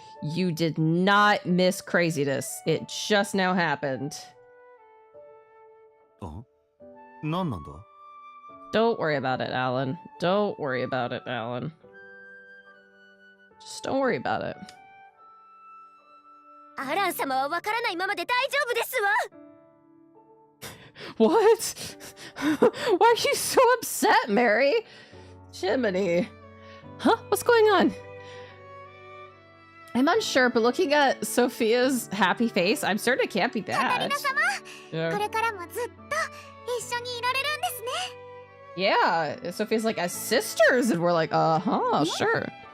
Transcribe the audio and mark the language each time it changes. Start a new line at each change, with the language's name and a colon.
English: You did not miss craziness. It just now happened.
Japanese: あ、何なんだ？
English: Don't worry about it, Alan. Don't worry about it, Alan. Just don't worry about it.
Japanese: アラン様はわからないままで大丈夫ですわ。
English: What? Why are you so upset, Mary? Jiminy. Huh? What's going on? I'm unsure, but looking at Sophia's happy face, I'm certain it can't be bad.
Japanese: これからもずっと一緒にいられるんですね。
English: Yeah, Sophia's like, as sisters, and we're like, uh-huh, sure.